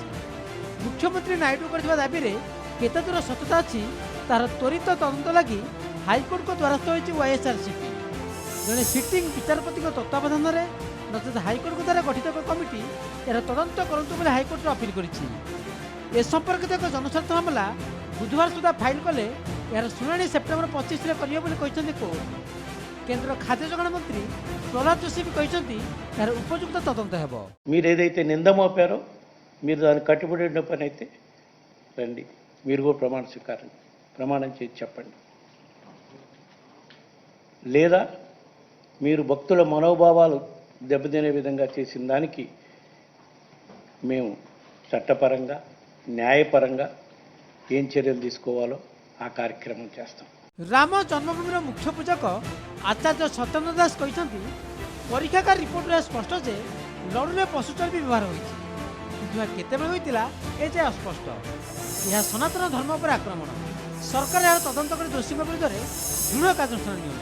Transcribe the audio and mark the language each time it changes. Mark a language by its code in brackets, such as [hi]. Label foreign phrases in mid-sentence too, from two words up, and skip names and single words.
[or] ମୁଖ୍ୟମନ୍ତ୍ରୀ ନାଇଡୁ କରିଥିବା ଦାବିରେ କେତେ ଦୂର ସତ୍ୟତା ଅଛି ତାହାର ତ୍ୱରିତ ତଦନ୍ତ ଲାଗି ହାଇକୋର୍ଟଙ୍କ ଦ୍ୱାରସ୍ଥ ହୋଇଛି ୱାଇଏସ୍ଆର୍ସିପି। ଜଣେ ସିଟିଂ ବିଚାରପତିଙ୍କ ତତ୍ତ୍ୱାବଧାନରେ ନଚେତ ହାଇକୋର୍ଟଙ୍କ ଦ୍ୱାରା ଗଠିତ ଏକ କମିଟି ଏହାର ତଦନ୍ତ କରନ୍ତୁ ବୋଲି ହାଇକୋର୍ଟରେ ଅପିଲ କରିଛି। ଏ ସମ୍ପର୍କିତ ଏକ ଜନସ୍ୱାର୍ଥ ମାମଲା ବୁଧବାର ସୁଦ୍ଧା ଫାଇଲ କଲେ ଏହାର ଶୁଣାଣି ସେପ୍ଟେମ୍ବର 25ରେ କରିବେ ବୋଲି କହିଛନ୍ତି କୋର୍ଟ। କେନ୍ଦ୍ର ଖାଦ୍ୟ ଯୋଗାଣ ମନ୍ତ୍ରୀ ପ୍ରହ୍ଲାଦ ଯୋଷୀ କହିଛନ୍ତି ଏହାର ଉପଯୁକ୍ତ ତଦନ୍ତ ହେବ। [te] మీరు ఏదైతే నింద మోపారో మీరు దాన్ని కట్టుబడి ఉన్న పని అయితే రండి, మీరు కూడా ప్రమాణం చేసి చెప్పండి। లేదా మీరు భక్తుల మనోభావాలు దెబ్బతినే విధంగా చేసిన దానికి మేము చట్టపరంగా న్యాయపరంగా ఏం చర్యలు తీసుకోవాలో ఆ కార్యక్రమం చేస్తాం। [or] ରାମ ଜନ୍ମଭୂମିର ମୁଖ୍ୟ ପୂଜକ ଆଚାର୍ଯ୍ୟ ସତ୍ୟେନ୍ଦ୍ର ଦାସ କହିଛନ୍ତି ପରୀକ୍ଷାଗାର ରିପୋର୍ଟରେ ସ୍ପଷ୍ଟ ଯେ ଲଡୁରେ ପଶୁ ଚର୍ବି ବ୍ୟବହାର ହୋଇଛି, କିନ୍ତୁ ଏହା କେତେବେଳେ ହୋଇଥିଲା ଏଯାଏ ଅସ୍ପଷ୍ଟ। ଏହା ସନାତନ ଧର୍ମ ଉପରେ ଆକ୍ରମଣ। ସରକାର ଏହାର ତଦନ୍ତ କରି ଦୋଷୀଙ୍କ ବିରୁଦ୍ଧରେ ଦୃଢ଼ କାର୍ଯ୍ୟାନୁଷ୍ଠାନ ନିଅନ୍ତୁ।